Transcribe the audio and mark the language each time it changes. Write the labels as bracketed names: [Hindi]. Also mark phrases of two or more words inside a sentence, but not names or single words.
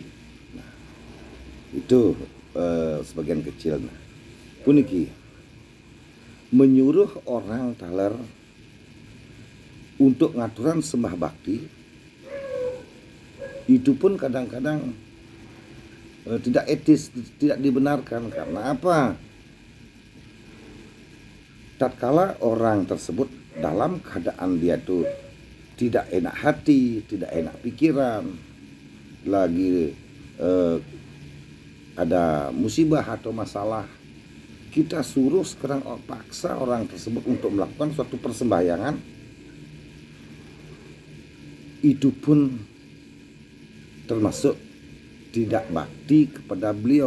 [Indonesian] Nah, itu sebagian kecil. Nah, puniki menyuruh orang taler untuk ngaturan sembah bakti itu pun kadang-kadang tidak etis, tidak dibenarkan. Karena apa? Tatkala orang tersebut dalam keadaan dia tuh tidak enak hati, tidak enak pikiran, lagi ada musibah atau masalah, kita suruh sekarang paksa orang tersebut untuk melakukan suatu persembahyangan, itu pun termasuk tidak bakti kepada beliau.